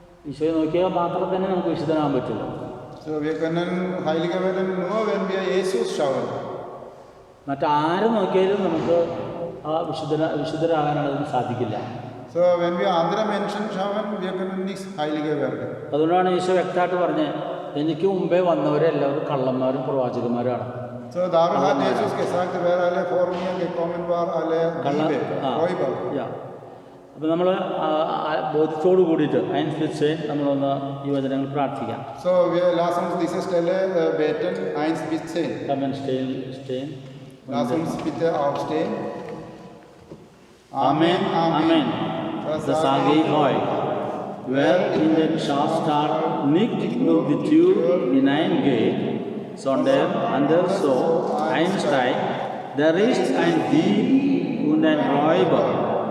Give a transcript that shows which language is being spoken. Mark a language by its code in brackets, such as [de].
[ml] ഈശോയെ നോക്കിയാൽ മാത്രം തന്നെ നമുക്ക് വിശുദ്ധനാകാൻ പറ്റുള്ളൂ. [de] So, wir können heiliger werden nur, wenn wir Jesus schauen. [ml] മറ്റാരും നോക്കിയാലും നമുക്ക് ആ വിശുദ്ധരാകാനുള്ളതിന് സാധിക്കില്ല. [de] So, wenn wir andere Menschen schauen, wir können nicht heiliger werden. [ml] അതുകൊണ്ടാണ് ഈശോ വ്യക്തമായിട്ട് പറഞ്ഞത്, എനിക്ക് മുമ്പേ വന്നവരെല്ലാവരും കള്ളന്മാരും പ്രവാചകന്മാരാണ്. [de] So, darum hat Jesus gesagt, wer alle vor mir gekommen war, alle Diebe, Räuber. [ml] അപ്പോൾ നമ്മൾ ബോധ്യത്തോട് കൂടിയിട്ട് അതിനനുസരിച്ച് നമ്മളൊന്ന് ഈ വചനങ്ങൾ പ്രാർത്ഥിക്കാം. [de] So, wir lassen uns diese Stelle beten, 1 bis 10. [en] Come and stehen. [de] Lass uns bitte aufstehen. Amen, Amen. Das sage ich euch. Wer in den Schafstall nicht durch die Tür hineingeht, sondern anders so einsteigt, der ist ein Dieb und ein Räuber.